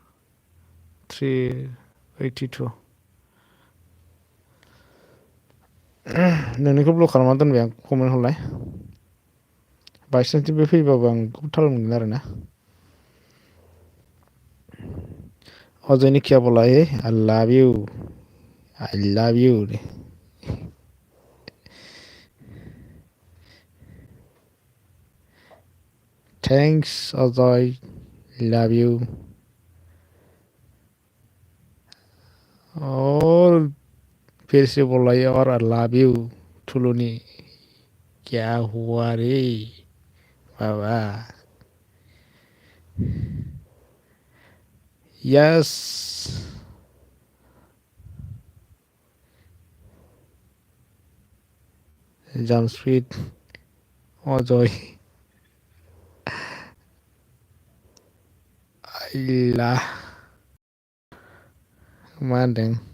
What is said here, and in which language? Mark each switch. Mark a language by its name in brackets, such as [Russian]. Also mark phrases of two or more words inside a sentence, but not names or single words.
[Bodo] 382 नोंनिखौ ब्लक खालामना दोनबाय आं कमेन्ट हरलाय बायसान्स बे फैबाबो आं बेखौ थाल मोनगोन आरोना [Hindi] अजयनि क्या बोला है [English] I love you [Hindi] थैंक्स अजय [English] love you [Hindi] और फिर से बोला और [English] I love you [Hindi] ठुलुनी क्या हुआ रे बाबा [Bodo] यस जामस्पिड अजय आइला मा होनदों